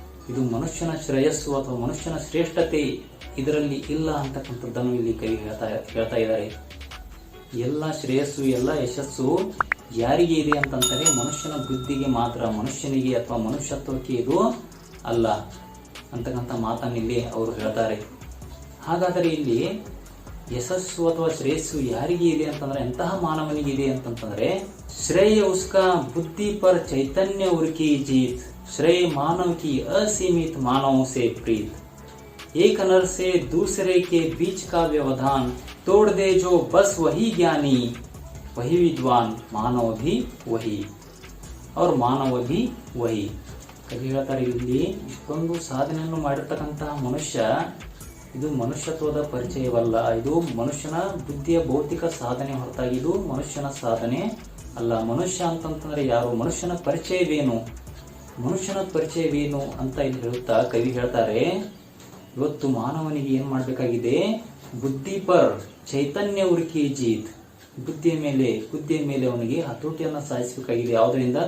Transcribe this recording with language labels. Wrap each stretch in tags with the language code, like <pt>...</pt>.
<kn>ಇದು ಮನುಷ್ಯನ ಶ್ರೇಯಸ್ಸು ಅಥವಾ ಮನುಷ್ಯನ ಶ್ರೇಷ್ಠತೆ ಇದರಲ್ಲಿ ಇಲ್ಲ ಅಂತಕ್ಕಂಥದ್ದನ್ನು ಇಲ್ಲಿ ಕವಿ ಹೇಳ್ತಾ ಇದ್ದಾರೆ. ಎಲ್ಲ ಶ್ರೇಯಸ್ಸು, ಎಲ್ಲ ಯಶಸ್ಸು ಯಾರಿಗೆ ಇದೆ ಅಂತಂದರೆ ಮನುಷ್ಯನ ಬುದ್ಧಿಗೆ ಮಾತ್ರ, ಮನುಷ್ಯನಿಗೆ ಅಥವಾ ಮನುಷ್ಯತ್ವಕ್ಕೆ ಇದು ಅಲ್ಲ ಅಂತಕ್ಕಂಥ ಮಾತನ್ನು ಇಲ್ಲಿ ಅವರು ಹೇಳ್ತಾರೆ. ಹಾಗಾದರೆ ಇಲ್ಲಿ ಯಶಸ್ಸು ಅಥವಾ ಶ್ರೇಯಸ್ಸು ಯಾರಿಗೆ ಇದೆ ಅಂತಂದ್ರೆ, ಎಂತಹ ಮಾನವನಿಗೆ ಇದೆ ಅಂತಂತಂದ್ರೆ,</kn> <hi>ಶ್ರೇಯ ಉಸ್ಕಾ ಬುದ್ಧಿ ಪರ್ ಚೈತನ್ಯ ಉರ್ಕಿ ಜೀತ್, श्रेय मानव की असीमित मानवों से प्रीत, एक नर से दूसरे के बीच का व्यवधान तोड़ दे जो बस वही ज्ञानी, वही विद्वान, मानव भी वही और मानव भी वही.</hi> <kn>ಕವಿ ಹೇಳ್ತಾರೆ ಇಲ್ಲಿ, ಇಷ್ಟೊಂದು ಸಾಧನೆಯನ್ನು ಮಾಡಿರ್ತಕ್ಕಂತಹ ಮನುಷ್ಯ ಇದು ಮನುಷ್ಯತ್ವದ ಪರಿಚಯವಲ್ಲ. ಇದು ಮನುಷ್ಯನ ಬುದ್ಧಿಯ ಭೌತಿಕ ಸಾಧನೆ ಹೊರತಾಗಿ ಇದು ಮನುಷ್ಯನ ಸಾಧನೆ ಅಲ್ಲ. ಮನುಷ್ಯ ಅಂತಂತಂದ್ರೆ ಯಾರು, ಮನುಷ್ಯನ ಪರಿಚಯವೇನು, ಮನುಷ್ಯನ ಪರಿಚಯವೇನು ಅಂತ ಇಲ್ಲಿ ಹೇಳುತ್ತಾ ಕವಿ ಹೇಳ್ತಾರೆ, ಇವತ್ತು ಮಾನವನಿಗೆ ಏನ್ ಮಾಡಬೇಕಾಗಿದೆ,</kn> <hi>ಬುದ್ಧಿ ಪರ್ ಚೈತನ್ಯ ಉರ್ಕಿ ಜೀತ್,</hi> <kn>ಬುದ್ಧಿಯ ಮೇಲೆ ಅವನಿಗೆ ಹತೋಟಿಯನ್ನು ಸಾಧಿಸಬೇಕಾಗಿದೆ. ಯಾವುದರಿಂದ?</kn>